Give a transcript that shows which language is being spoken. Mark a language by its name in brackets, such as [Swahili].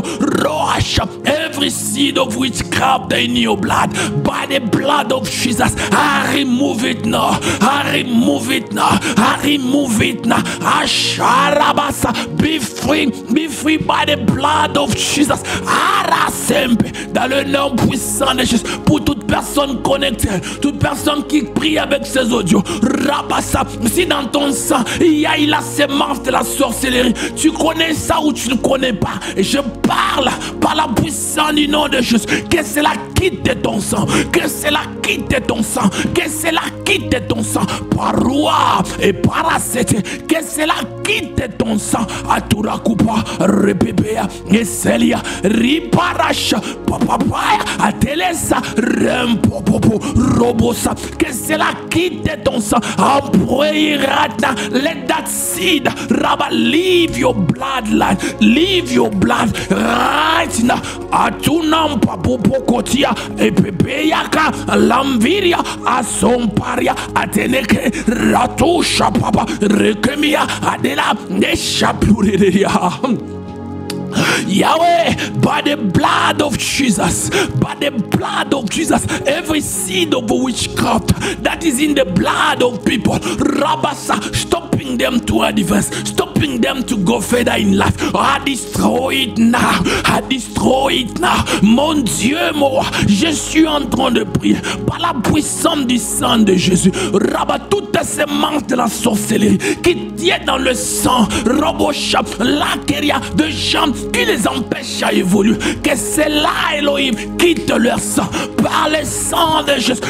[English] Roasha, every seed of witchcraft in your blood, by the blood of Jesus, I remove it now. I remove it now. I remove it now. Asharabasa, be free by the blood of Jesus. [French] Arasempe, dans le nom puissant de Jésus, pour toute personne connectée, toute personne qui prie avec ses audios. Rabasa, si dans ton sang il y a la sémence de la sorcellerie, tu connais ça ou tu ne connais pas, et je parle par la puissance du nom de Jésus, que cela quitte de ton sang, que cela quitte de ton sang, que cela quitte de ton sang, par roi et par acete, que cela quitte de ton sang, aturakupa, repepea, eselia, riparash, papapaya, atelesa, rempopopo, robosa, que cela quitte de ton sang. [English] I'm praying right now, let that seed, Rabba, leave your bloodline, leave your blood right now. Atunam papopokotia, epepeyaka, lamviria, asomparia, ateneke, ratusha papa, rekemia, adela, neshapureria. Yahweh, by the blood of Jesus, by the blood of Jesus, every seed of witchcraft that is in the blood of people, Rabasa, stopping them to advance, stopping them to go further in life, I destroy it now, I destroy it now. [French] Mon Dieu, moi, je suis en train de prier par la puissance du sang de Jésus. Rabat toutes ces manches de la sorcellerie qui tiennent dans le sang, Roboshap, laqueria de gens qui les empêche à évoluer, que cela, Elohim, quitte leur sang par le sang de Jésus.